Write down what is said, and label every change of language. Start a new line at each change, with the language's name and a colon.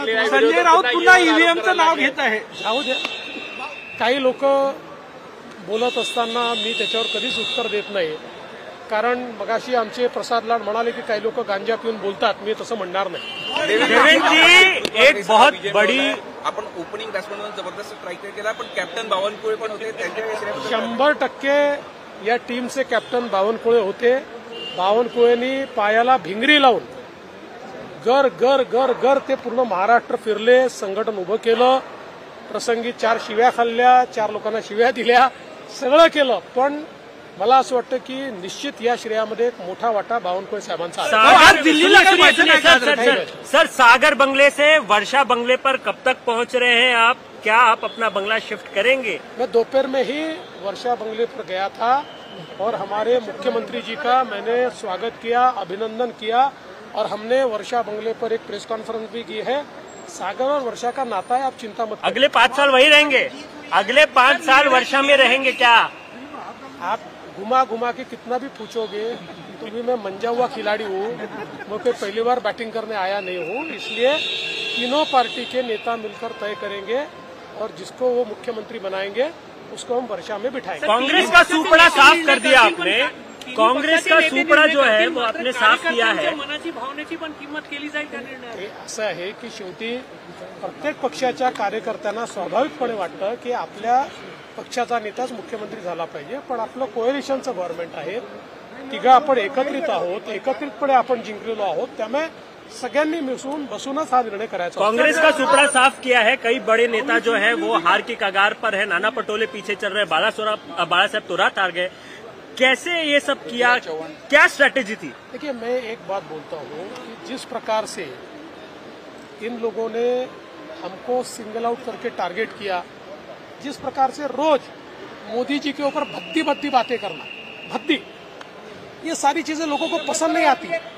Marathi: संजय राऊत पुन्हा ईव्हीएमचं नाव घेत आहे। जाऊ द्या, काही लोक बोलत असताना मी त्याच्यावर कधीच उत्तर देत नाही, कारण मगाशी आमचे प्रसाद लाड म्हणाले की काही लोक गांजा पिऊन बोलतात, मी तसं म्हणणार नाही।
Hindi: देवेंद्र जी, एक बहुत बड़ी
Marathi: आपण ओपनिंग बॅट्समॅनवर जबरदस्त स्ट्राईक रेट केला, पण कॅप्टन बावनकुळे पण होते, त्यांच्या 100% या टीमचे कॅप्टन बावनकुळे होते। बावनकुळेंनी पायाला भिंगरी लावून गर गर गर गर ते पूर्ण महाराष्ट्र फिरले, संघटन उभं केलं, प्रसंगी 4 शिव्या खाल्ल्या, 4 लोकांना शिव्या दिल्या, सगळं केलं। पण मला असं वाटतं की निश्चित या श्रेयामध्ये एक मोठा वाटा बावनकुळे साहेबांचा
Hindi: है। सर, सागर बंगले से वर्षा बंगले पर कब तक पहुंच रहे हैं आप? क्या आप अपना बंगला शिफ्ट करेंगे? मैं दोपहर में ही वर्षा बंगले पर गया था और हमारे मुख्यमंत्री जी का मैंने स्वागत किया, अभिनंदन किया और हमने वर्षा बंगले पर एक प्रेस कॉन्फ्रेंस भी की है। सागर और वर्षा का नाता है, आप चिंता मत। अगले 5 साल वही रहेंगे? अगले 5 साल वर्षा में रहेंगे क्या? आप घुमा घुमा के कितना भी पूछोगे तो भी मैं मंजा हुआ खिलाड़ी हूँ, मैं कोई पहली बार बैटिंग करने आया नहीं हूँ। इसलिए तीनों पार्टी के नेता मिलकर तय करेंगे और जिसको वो मुख्यमंत्री बनाएंगे उसको हम वर्षा में बिठाएंगे। कांग्रेस का सुपड़ा साफ कर दिया आपने, काँग्रेस का सुपड़ा जो है वो आपने साफ किया है।
Marathi: मनाची भावनेची पण किंमत केली जाईल त्या निर्णयात। असं आहे की शेवटी प्रत्येक पक्षाच्या कार्यकर्त्यांना स्वाभाविकपणे वाटतं की आपल्या पक्षाचा नेताच मुख्यमंत्री झाला पाहिजे, पण आपलं कोएलिशनचं गव्हर्नमेंट आहे, तिघं आपण एकत्रित आहोत, एकत्रितपणे आपण जिंकलेलो आहोत, त्यामुळे सगळ्यांनी मिसळून बसूनच हा निर्णय करायचा।
Hindi: कांग्रेस का सुपड़ा साफ किया है, कई बड़े नेता जो है वो हार की कगार पर है, नाना पटोले पीछे चल रहे, बाला साहब थोरात हार गए, कैसे ये सब किया, क्या स्ट्रैटेजी थी? देखिए, मैं एक बात बोलता हूँ कि जिस प्रकार से इन लोगों ने हमको सिंगल आउट करके टारगेट किया, जिस प्रकार से रोज मोदी जी के ऊपर भद्दी भद्दी बातें करना, भद्दी, ये सारी चीजें लोगों को पसंद नहीं आती।